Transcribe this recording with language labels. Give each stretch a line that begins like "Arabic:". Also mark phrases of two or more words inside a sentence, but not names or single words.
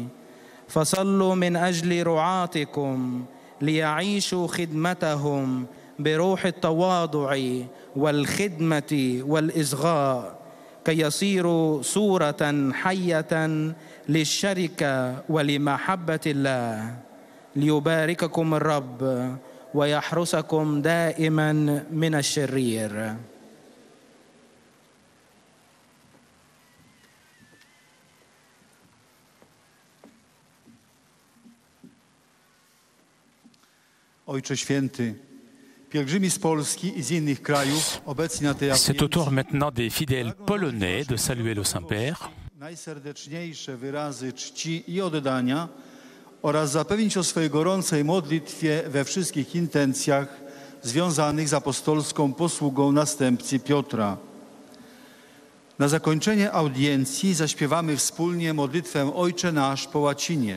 Arabic: فصلوا من أجل رعاتكم ليعيشوا خدمتهم بروح التواضع والخدمة والإصغاء، كي يصيروا صورة حية للشركة ولمحبة الله. ليبارككم الرب ويحرسكم دائما من الشرير.
Polish: Ojcze Święty, pielgrzymi z Polski i z innych krajów obecni na tej
French: C'est au tour maintenant des fidèles polonais de saluer le Saint-Père.
Polish: Najserdeczniejsze wyrazy czci i oddania oraz zapewnić o swojej gorącej modlitwie we wszystkich intencjach związanych z apostolską posługą następcy Piotra. Na zakończenie audiencji zaśpiewamy wspólnie modlitwę Ojcze Nasz po łacinie.